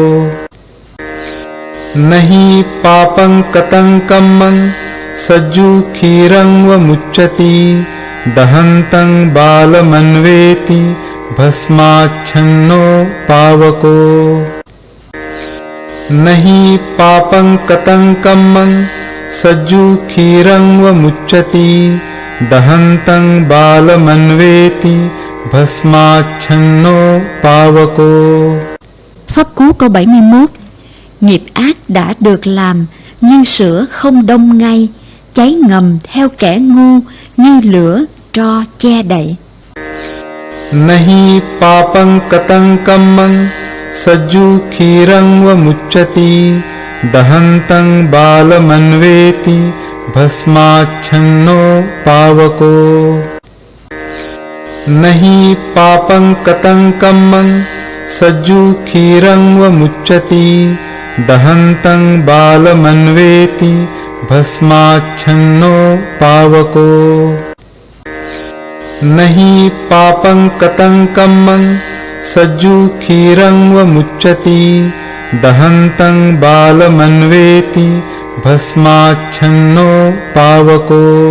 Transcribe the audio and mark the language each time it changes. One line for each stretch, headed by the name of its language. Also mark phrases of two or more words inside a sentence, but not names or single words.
Pali: नहि पापं कतंकम्मं सज्जु क्षीरं व मुच्यति दहन्तं बालमन्वेति भस्माच्छन्नो पावको। नहि पापं कतंकम्मं सज्जु क्षीरं व मुच्यति दहन्तं बालमन्वेति भस्माच्छन्नो पावको।
Vietnamese: Pháp cú câu 71. Nghiệp ác đã được làm như sữa không đông ngay, cháy ngầm theo kẻ ngu như lửa tro che đậy.
Pali: Nahi papang katankambang sajju khirang va muccati dahantang balamanveti bhasmachanno pavako. Nahi papang katankambang sajju khirang va muccati dahantang balamanveti भस्माच्छन्नो पावको। नहि पापं कतंकम्मं सज्जु क्षीरं व मुच्यति दहन्तं बालमन्वेति भस्माच्छन्नो पावको।